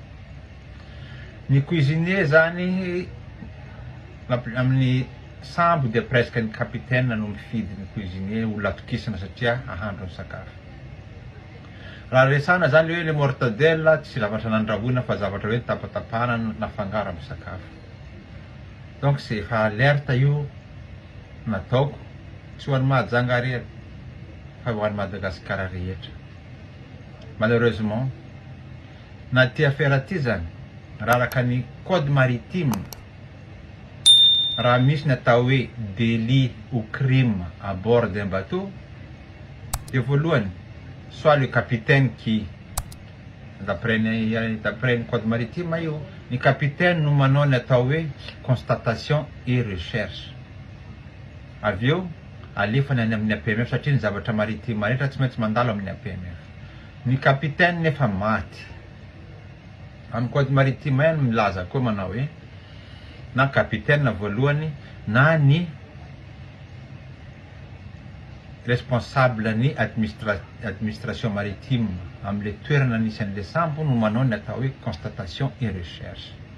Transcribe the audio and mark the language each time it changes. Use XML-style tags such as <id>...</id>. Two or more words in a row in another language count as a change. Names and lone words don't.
<mg>Ny cuisinier zany amin'ny sambo dia presque ny capitaine no mifidy ny cuisinier olona atokisana satria ahandro ny sakafo. Raha resana zany hoe le mortadelle tsy zavatra nandrahoina fa zavatra hoe tapatapahana nafangaro amin'ny sakafo.</mg> <fr>Donc c'est</fr> <mg>efa alerte io nataoko, tsy ho an'ny Mahajanga rery fa ho an'ny Madagasikara rehetra. Malheureusement na ty affaire ty zany raha araka ny</mg> <fr>code maritime,</fr> <mg>raha misy ny atao hoe</mg> <fr>délit ou crime à bord d'un bateau,</fr> <mg>de voalohany</mg> <fr>soit le capitaine qui d'après</fr> <mg>ny</mg> <fr>code maritime</fr> <mg>io, ny capitaine no manao ny atao hoe</mg> <fr>constatation et recherche.</fr> <mg>Avy eo alefany any amin'ny APMF satria ny zavatra maritime rehetra tsy maintsy mandalo amin'ny APMF. Ny capitaine nefa maty. Amin'ny</mg> <fr>code maritime</fr> <mg>any milaza koa manao hoe na capitaine voalohany na ny responsable ny</mg> <fr>administration maritime</fr> <mg>am'le toerana nisy an'le sambo no manao ny atao hoe</mg> <fr>constatation et recherche.</fr>